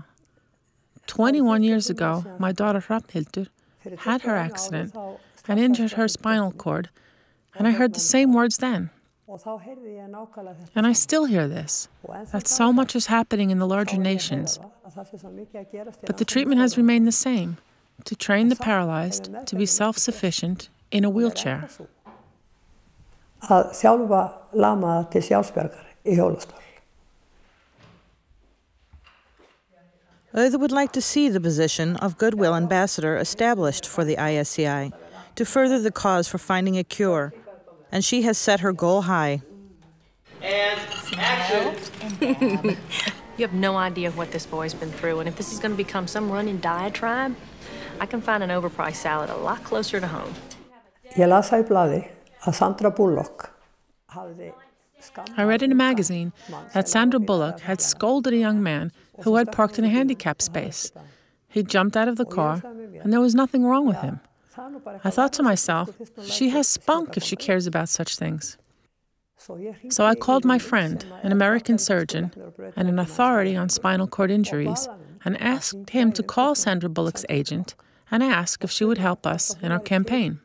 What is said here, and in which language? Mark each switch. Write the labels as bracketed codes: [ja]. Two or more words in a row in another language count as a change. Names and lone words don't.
[en] 21 years ago, my daughter Hrafnhildur had her accident and injured her spinal cord, and I heard the same words then. And I still hear this, that so much is happening in the larger nations, but the treatment has remained the same, to train the paralyzed to be self-sufficient in a wheelchair. [is] Að þjálfa lamaða til sjálfsbjargar í hjólastól. [en] Auður would like to see the position of Goodwill Ambassador established for the ISCI to further the cause for finding a cure, and she has set her goal high. And action! You have no idea what this boy's been through, and if this is going to become some running diatribe, I can find an overpriced salad a lot closer to home. [is] Ég las í blaði að Sandra Bullock hafði [en] I read in a magazine that Sandra Bullock had scolded a young man who had parked in a handicap space. He jumped out of the car, and there was nothing wrong with him. I thought to myself, she has spunk if she cares about such things. So I called my friend, an American surgeon and an authority on spinal cord injuries, and asked him to call Sandra Bullock's agent and ask if she would help us in our campaign.